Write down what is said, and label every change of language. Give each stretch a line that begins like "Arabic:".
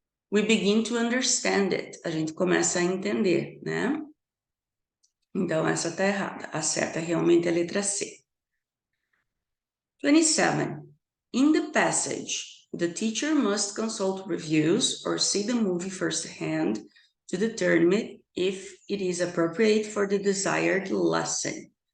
English: We begin to understand it.
Portuguese: A gente começa a entender, né? Então, essa tá errada. A certa realmente é a letra C. 27.
English: In the passage, the teacher must consult reviews or see the movie firsthand to determine if it is appropriate for the desired lesson.